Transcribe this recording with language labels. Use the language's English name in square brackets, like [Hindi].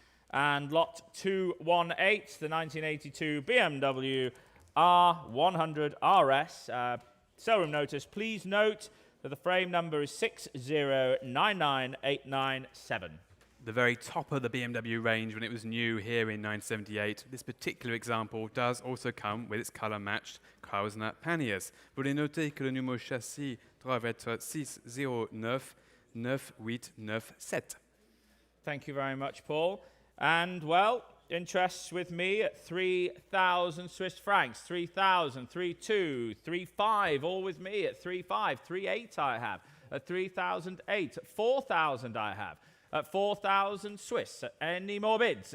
[English] And lot 218, the 1982 Bmw R100 Rs. Slr notice, please note that the frame number is 6099897. The very top of the BMW range when it was new here in 1978. This particular example does also come with its colour-matched Krausner panniers. [French] Veuillez noter que le numéro châssis doit être 6099897. [English] Thank you very much, Paul. And, well, interests with me at 3,000 Swiss francs, 3,000, 3,2, 3,5, all with me at 3,5, 3,8 I have, at 3,008, at 4,000 I have, at 4,000 Swiss. Any more bids?